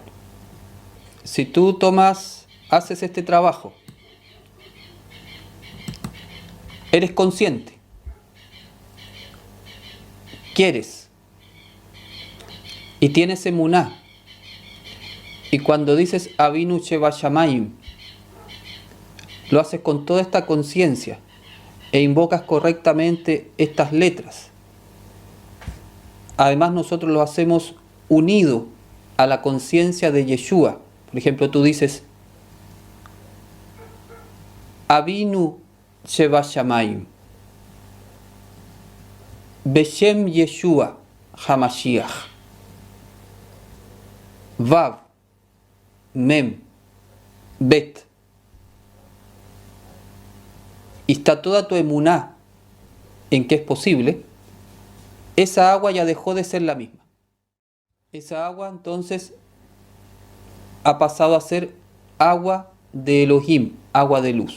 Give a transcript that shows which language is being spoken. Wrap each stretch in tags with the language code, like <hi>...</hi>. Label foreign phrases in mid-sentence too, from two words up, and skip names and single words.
<es>Si tú haces este trabajo, eres consciente, quieres y tienes emuná, y cuando dices</es> <he>אבינו שבשמים,</he> <es>lo haces con toda esta conciencia e invocas correctamente estas letras. Además nosotros lo hacemos unido a la conciencia de Yeshua. Por ejemplo, tú dices</es> <he>אבינו שבשמים בשם ישוע המשיח ו מ ב,</he> <es>y está toda tu emuná en que es posible, esa agua ya dejó de ser la misma. Esa agua entonces ha pasado a ser agua de Elohim, agua de luz.</es>